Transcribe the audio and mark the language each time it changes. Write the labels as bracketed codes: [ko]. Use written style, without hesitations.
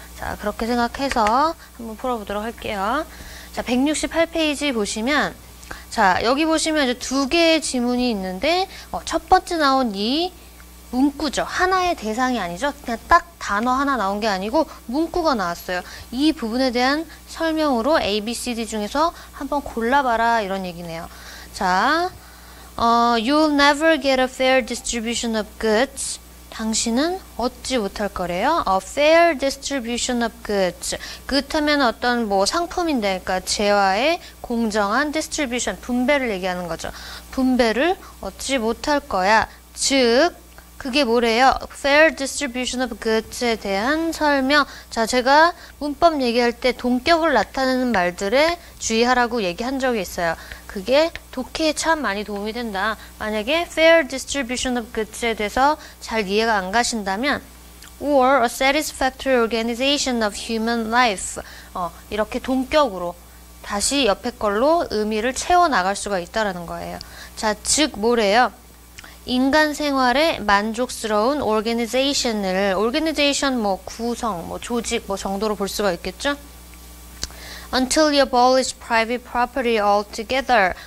[ko] 자, 그렇게 생각해서 한번 풀어보도록 할게요. 자, 168페이지 보시면, 자, 여기 보시면 이제 두 개의 지문이 있는데, 첫 번째 나온 이 문구죠. 하나의 대상이 아니죠. 그냥 딱 단어 하나 나온 게 아니고 문구가 나왔어요. 이 부분에 대한 설명으로 A, B, C, D 중에서 한번 골라봐라 이런 얘기네요. [en] 자, You'll never get a fair distribution of goods. [ko] 당신은 얻지 못할 거래요. [en] A fair distribution of goods. [ko] good 하면 어떤 상품인데, 그러니까 재화의 공정한 distribution, 분배를 얘기하는 거죠. 분배를 얻지 못할 거야. 즉, 그게 뭐래요? [en] fair distribution of goods에 [ko] 대한 설명. 자, 제가 문법 얘기할 때 동격을 나타내는 말들에 주의하라고 얘기한 적이 있어요. 그게 독해에 참 많이 도움이 된다. 만약에 fair distribution of goods에 대해서 잘 이해가 안 가신다면 [en] or a satisfactory organization of human life [ko] 이렇게 동격으로 다시 옆에 걸로 의미를 채워나갈 수가 있다라는 거예요. 자, 즉 뭐래요? 인간 생활에 만족스러운 organization 구성, 조직 정도로 볼 수가 있겠죠? [en] Until you abolish private property altogether.